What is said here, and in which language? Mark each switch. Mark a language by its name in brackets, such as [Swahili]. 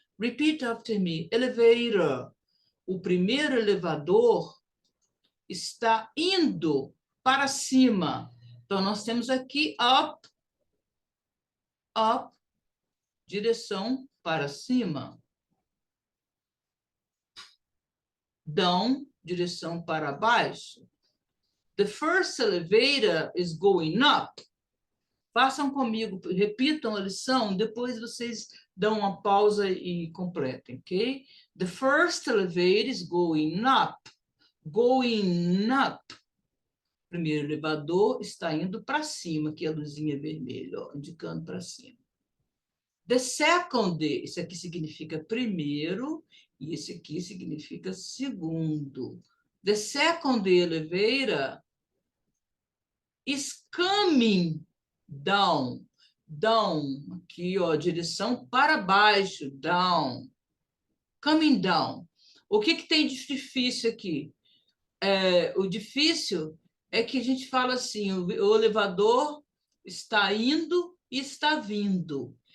[English] Repeat after me, elevator. [Portuguese] O primeiro elevador está indo para cima. Então, nós temos aqui up, up, direção para cima. Down, direção para baixo. [English] The first elevator is going up. [Portuguese] Façam comigo, repitam a lição, depois vocês dão uma pausa e completem, ok? [English] The first elevator is going up. Going up. [Portuguese] O primeiro elevador está indo para cima, que é a luzinha vermelha, ó, indicando para cima. [English] The second, [Portuguese] isso aqui significa primeiro, e esse aqui significa segundo. [English] The second elevator is coming down. [Portuguese] Down, aqui, ó, direção para baixo, down. [English] Coming down. [Portuguese] O que tem de difícil aqui? O difícil é que a gente fala assim, o elevador está indo e está vindo.